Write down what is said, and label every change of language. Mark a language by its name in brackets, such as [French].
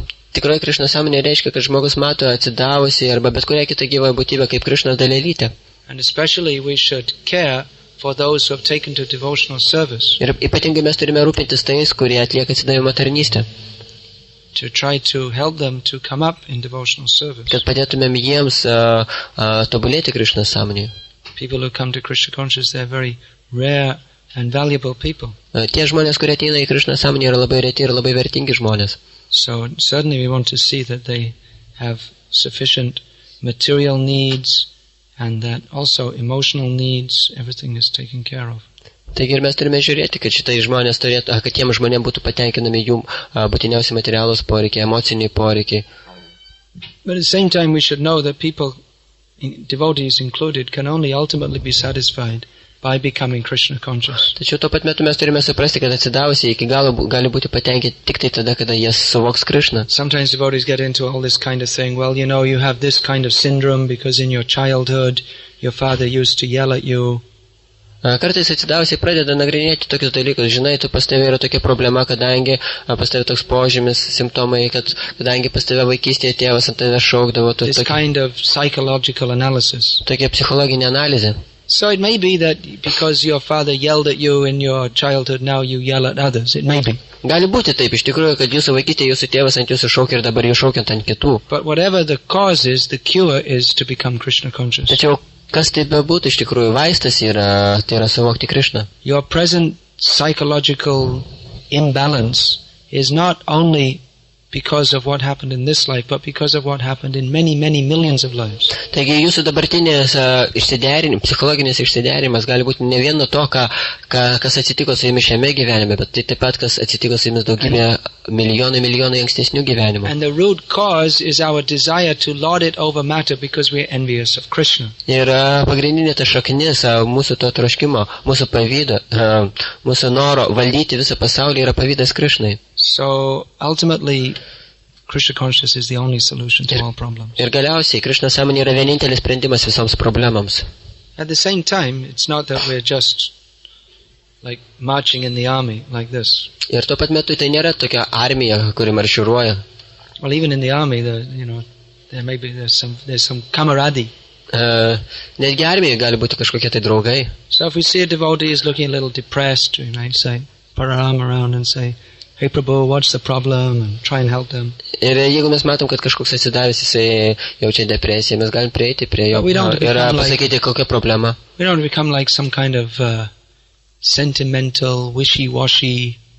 [Lithuanian] Tikroji Krišna sąmonė reiškia, kad žmogus mato atsidavusi arba bet kurią kitą gyvą būtybę kaip Krišnos dalelytę. [English] And especially we should care for those who have taken to devotional service. [Lithuanian] Ir ypatingai mes turime rūpintis tais, kurie atlieka atsidavimo tarnystę. [English] To try to help them to come up in devotional service. [Lithuanian] Kad padėtumėm jiems tobulėti Krišnos sąmonėje. [English] People who come to Krishna consciousness, they're very rare and valuable people. [Lithuanian] Tie žmonės, kurie ateina į Krišnos sąmonę, yra labai reti ir labai vertingi žmonės. [English] So certainly we want to see that they have sufficient material needs and that also emotional needs, everything is taken care of. [Lithuanian] Taigi ir mes turime žiūrėti, kad šitai žmonės turėtų, kad tiem žmonėms būtų patenkinami jų būtiniausi materialūs poreikiai, emociniai poreikiai. [English] But at the same time we should know that people, devotees included, can only ultimately be satisfied by becoming Krishna conscious. [Lithuanian] Tačiau tuo pat metu mes turime suprasti, kad atsidavusiai iki galo gali būti patenkinti tik tai tada, kada jie suvoks Krishną. [English] Sometimes devotees get into all this kind of thing. Well, you know, you have this kind of syndrome because in your childhood your father used to yell at you. [Lithuanian] Kartais atsidavusiai pradeda nagrinėti tokius dalykus. Žinai, tu pas tave yra tokia problema, kadangi pas tave toks požymis, simptomai, kadangi pas tave vaikystėje tėvas ant tave šaukdavo. [English] This kind of psychological analysis. [Lithuanian] Tokia psichologinė analizė. [English] So it may be that because your father yelled at you in your childhood, now you yell at others. It may be. [Lithuanian] Gali būti taip, iš tikrųjų, kad jūsų vaikystėje jūsų tėvas ant jūsų šaukia ir dabar jūs šaukiant ant kitų. [English] But whatever the cause is, the cure is to become Krishna conscious. [Lithuanian] Tačiau kas tai bebūtų, iš tikrųjų, vaistas yra, tai yra suvokti Krishną. [English] Your present psychological imbalance is not only because of what happened in this life, but because of what happened in many, many millions of lives. [Lithuanian] Taigi jūsų dabartinės psichologinis išsiderimas gali būti ne vien nuo to, kas atsitiko su jumis šiame gyvenime, bet tai taip pat, kas atsitiko su jumis daugybė milijonai ankstesnių gyvenimų. [English] And the root cause is our desire to lord it over matter because we are envious of Krishna. [Lithuanian] Ir pagrindinė ta šaknis mūsų to troškimo, mūsų pavydo, mūsų noro valdyti visą pasaulį yra pavydas Krishnai. [English] So ultimately, Krishna consciousness is the only solution to all problems. [Lithuanian] Ir galiausiai Krishna sąmonė yra vienintelis sprendimas visoms problemams. [English] At the same time, it's not that we're just like marching in the army like this. [Lithuanian] Ir tuo pat metu tai nėra tokia armija, kuri marširuoja. [English] Well, even in the army, there's some camaraderie. [Lithuanian] Netgi armijoje gali būti kažkokie tai draugai. [English] So if we see a devotee is looking a little depressed, we might say, put our arm around and say, "Hey Prabhu, what's the problem?" and try and help them. [Lithuanian] Ir jeigu mes matom, kad kažkoks atsidavęs, jisai jaučia depresiją, mes galim prieiti prie jo ir pasakyti, kokia problema. [English] We don't become like some kind of sentimental, wishy-washy.